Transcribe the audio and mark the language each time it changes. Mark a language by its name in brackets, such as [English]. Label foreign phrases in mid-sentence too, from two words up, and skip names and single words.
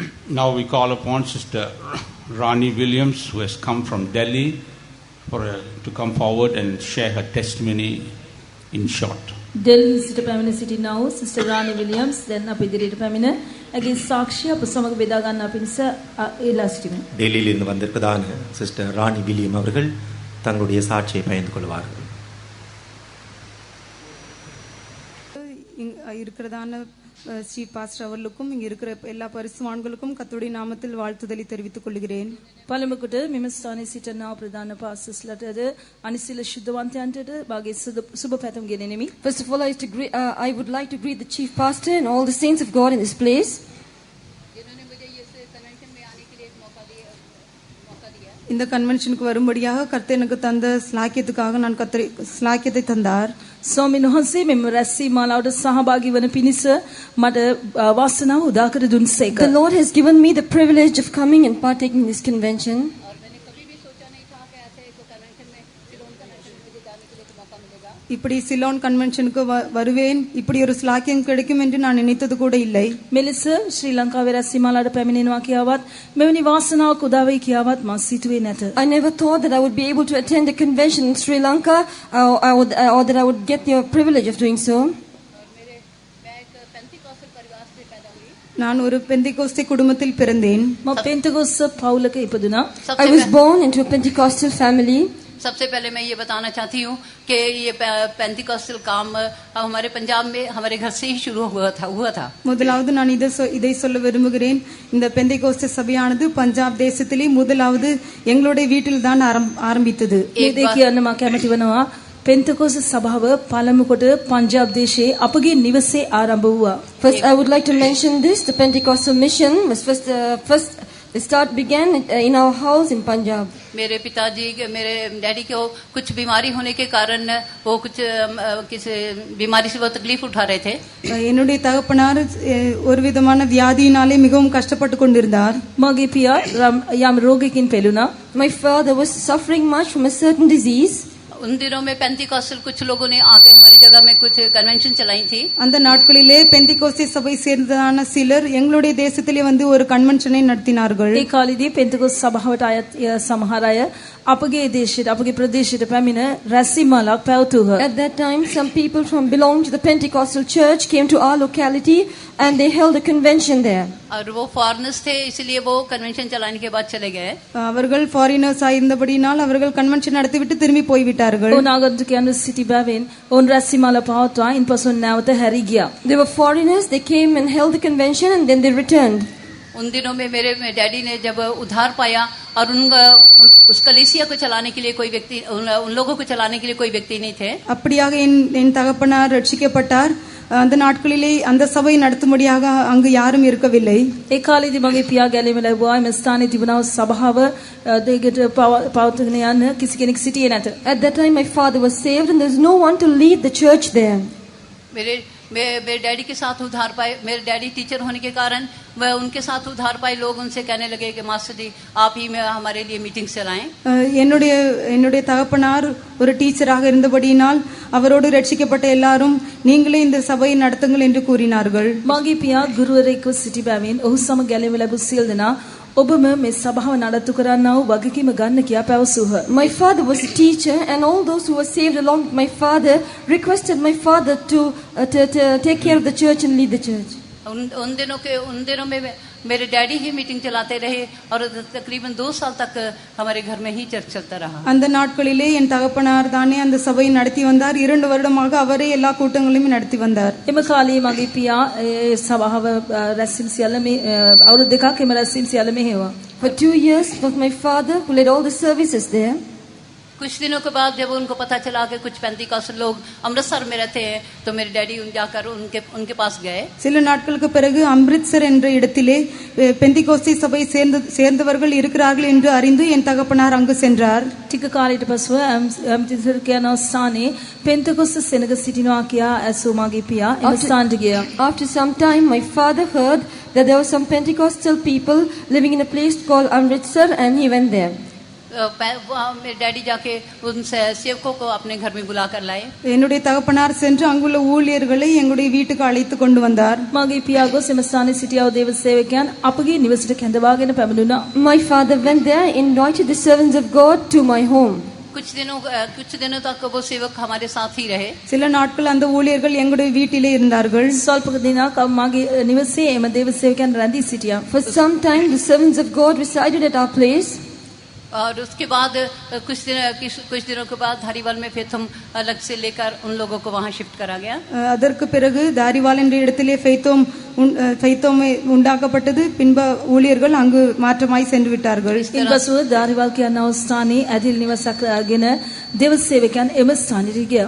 [English] Now we call upon Sister Rani Williams, who has come from Delhi, to come forward and share her testimony in short. [Sinhala] Delhi සිට පැමිණ සිටිනා වූ Sister Rani Williams දැන් අප ඉදිරියට පැමිණ ඇගේ සාක්ෂිය අප සමග බෙදා ගන්නා පිණිස ඉල්ලා සිටිමු. [Tamil] டெல்லியிலிருந்து வந்திருப்பதான சிஸ்டர் ராணி வில்லியம் அவர்கள் தங்களுடைய சாட்சியை பகிர்ந்து கொள்வார்கள். இருக்கிறதான ஸ்ரீ பாஸ்டர் அவர்களுக்கும் இங்க இருக்கிற எல்லா பரிசுவான்களுக்கும் கர்த்தருடைய நாமத்தில் வாழ்த்துதலை தெரிவித்துக் கொள்கிறேன். [Sinhala] පළමුවට මෙම ස්ථානයේ සිටිනා ප්‍රධාන පාස්ටර්ස්ලාටද අනිසිල ශුද්ධවන්තයන්ටද මාගේ සුබ පැතුම් ගෙනෙමි. [English] First of all, I would like to greet the chief pastor and all the saints of God in this place. [Tamil] இந்த கன்வென்ஷனுக்கு வரும்படியாக கர்த்தர் எனக்கு தந்த ஸ்லாக்கியத்துக்காக நான் ஸ்லாக்கியத்தை தந்தார். [Sinhala] ස්වාමීන් වහන්සේ මෙම රැස්වීම මාලාවට සහභාගී වන පිණිස මට වාසනාව උදා කර දුන්සේක. [English] The Lord has given me the privilege of coming and partaking in this convention. [Tamil] இப்படி சிலோன் கன்வென்ஷனுக்கு வருவேன், இப்படி ஒரு ஸ்லாக்கியம் கிடைக்கும் என்று நான் நினைத்தது கூட இல்லை. [Sinhala] මෙලෙස ශ්‍රී ලංකාවේ රැස්වීම මාලාවට පැමිණෙනවා කියාවත් මෙවැනි වාසනාවක් උදා වෙයි කියාවත් මා සිතුවේ නැත. [English] I never thought that I would be able to attend a convention in Sri Lanka or that I would get the privilege of doing so. [Tamil] நான் ஒரு பெந்திகோஸ்தே குடும்பத்தில் பிறந்தேன். [Sinhala] මම පෙන්තකොස්ත පවුලක ඉපදුනා. [English] I was born into a Pentecostal family. [Hindi] सबसे पहले मैं ये बताना चाहती हूँ कि ये पेंटिकॉस्टल काम हमारे पंजाब में हमारे घर से ही शुरू हुआ था. [Tamil] முதலாவது நான் இதை சொல்ல விரும்புகிறேன். இந்த பெந்திகோஸ்தே சபையானது பஞ்சாப் தேசத்திலே முதலாவது எங்களுடைய வீட்டில் தான் ஆரம்பித்தது. [Sinhala] ඒ කියන්න මම කැමති වෙනවා. පෙන්තකොස්ත සභාව පළමු කොට පංජාබ් දේශයේ අපගේ නිවසේ ආරම්භ වුණා. [English] First, I would like to mention this. The Pentecostal mission was first the start began in our house in Punjab. [Hindi] मेरे पिताजी मेरे डैडी को कुछ बीमारी होने के कारण वो कुछ किसी बीमारी से वो तकलीफ उठा रहे थे. [Tamil] என்னுடைய தகப்பனார் ஒரு விதமான வியாதியினாலே மிகவும் கஷ்டப்பட்டு கொண்டிருந்தார். [Sinhala] මගේ පියා යම් රෝගයකින් පෙළුණා. [English] My father was suffering much from a certain disease. [Hindi] उन दिनों में पेंटिकॉस्टल कुछ लोगों ने आके हमारी जगह में कुछ कन्वेंशन चलाई थी. [Tamil] அந்த நாட்களிலே பெந்திகோஸ்தே சபை சேர்ந்ததான சிலர் எங்களுடைய தேசத்திலே வந்து ஒரு கன்வென்ஷனை நடத்தினார்கள். [Sinhala] ඒ කාලෙදී පෙන්තකොස්ත සභාවට අයත් සමහර අය අපගේ දේශයට අපගේ ප්‍රදේශයට පැමිණ රැස්වීම මාලාවක් පැවතුවා. [English] At that time, some people from belonging to the Pentecostal church came to our locality and they held a convention there. [Hindi] और वो फॉरेनर्स थे, इसलिए वो कन्वेंशन चलाने के बाद चले गए. [Tamil] அவர்கள் ஃபாரினர்ஸ் ஆயிருந்தபடியால் அவர்கள் கன்வென்ஷன் நடத்திவிட்டு திரும்பி போய் விட்டார்கள். [Sinhala] ඔවුන් ආගන්තුකයන් සිටි බැවින් ඔවුන් රැස්වීම මාලා පවත්වා ඉන්පසු නැවත හැරී ගියා. [English] They were foreigners. They came and held the convention and then they returned. [Hindi] उन दिनों में मेरे डैडी ने जब उधार पाया और उस कलीसिया को चलाने के लिए कोई व्यक्ति उन लोगों को चलाने के लिए कोई व्यक्ति नहीं थे. [Tamil] அப்படியாக என் தகப்பனார் ரட்சிக்கப்பட்டார். அந்த நாட்களிலே அந்த சபை நடத்தும்படியாக அங்கு யாரும் இருக்கவில்லை. [Sinhala] ඒ කාලෙදී මගේ පියා ගැලීම ලැබුවා. මේ ස්ථානයේ තිබුණා සභාව දෙකට පවත්වාගෙන යන්න කිසි කෙනෙක් සිටියේ නැත. [English] At that time my father was saved and there was no one to lead the church there. [Hindi] मेरे डैडी के साथ उधार पाए. मेरे डैडी टीचर होने के कारण वह उनके साथ उधार पाए लोग उनसे कहने लगे कि मास्टर जी आप ही हमारे लिए मीटिंग चलाएं. [Tamil] என்னுடைய தகப்பனார் ஒரு டீச்சராக இருந்தபடியினால் அவரோடு ரட்சிக்கப்பட்ட எல்லாரும் நீங்களே இந்த சபையை நடத்துங்கள் என்று கூறினார்கள். [Sinhala] මගේ පියා ගුරුවරයෙක්ව සිටි බැවින් ඔහු සමග ගැලීම ලැබූ සියලු දෙනා ඔබම මේ සභාව නඩත්තු කරන්නා වූ වගකීම ගන්න කියා පැවසුවා. [English] My father was a teacher and all those who were saved along with my father requested my father to take care of the church and lead the church. [Hindi] उन दिनों में मेरे डैडी ही मीटिंग चलाते रहे और तकरीबन 2 साल तक हमारे घर में ही चर्च चलता रहा. [Tamil] அந்த நாட்களிலே என் தகப்பனார் தானே அந்த சபையை நடத்தி வந்தார். 2 வருடமாக அவரே எல்லா கூட்டங்களையும் நடத்தி வந்தார். [Sinhala] එම කාලේ මගේ පියා ඒ සභාව රැස්වීම සියල්ල මේ අවුරුදු දෙකක් එම රැස්වීම සියල්ල මෙහෙවා. [English] For 2 years was my father who led all the services there. [Hindi] कुछ दिनों के बाद जब उनको पता चला कि कुछ पेंटिकॉस्टल लोग अमृतसर में रहते हैं तो मेरे डैडी जाकर उनके पास गए. [Tamil] சில நாட்களுக்கு பிறகு அம்ரித்சர் என்ற இடத்திலே பெந்திகோஸ்தே சபை சேர்ந்தவர்கள் இருக்கிறார்கள் என்று அறிந்து என் தகப்பனார் அங்கு சென்றார். [Sinhala] ටික කාලයකට පසුව අම්රිත්සර් කියන ස්ථානයේ පෙන්තකොස්ත සෙනග සිටිනවා කියා ඇසූ මගේ පියා එම ස්ථානට ගියා. [English] After some time my father heard that there were some Pentecostal people living in a place called Amritsar and he went there. [Hindi] मेरे डैडी जाके उन सेवकों को अपने घर में बुला कर लाए. [Tamil] என்னுடைய தகப்பனார் சென்று அங்குள்ள ஊழியர்களை எங்களுடைய வீட்டுக்கு அழைத்து கொண்டு வந்தார். [Sinhala] මාගේ පියා ගොස් එම ස්ථානයේ සිටියා වූ දේව සේවකයන් අපගේ නිවසට කැඳවාගෙන පැමිණුණා. [English] My father went there, invited the servants of God to my home. [Hindi] कुछ दिनों तक वो सेवक हमारे साथ ही रहे. [Tamil] சில நாட்கள் அந்த ஊழியர்கள் எங்களுடைய வீட்டிலே இருந்தார்கள். [Sinhala] ස්වල්ප දිනක් මාගේ නිවසේ එම දේව සේවකයන් රැඳී සිටියා. [English] For some time the servants of God resided at our place. [Hindi] और उसके बाद कुछ दिनों के बाद धारीवाल में फिर हम अलग से लेकर उन लोगों को वहाँ शिफ्ट करा गया. [Tamil] அதற்கு பிறகு தாரிவால் என்ற இடத்திலே ஃபைத்தோம் உண்டாக்கப்பட்டது. பின்பு ஊழியர்கள் அங்கு மாற்றமாய் சென்று விட்டார்கள். [Sinhala] ඉන්පසුව ධාරිවල් කියනා වූ ස්ථානයේ ඇදිල් නිවසක් ගෙන දේව සේවකයන් එම ස්ථානයට ගියා.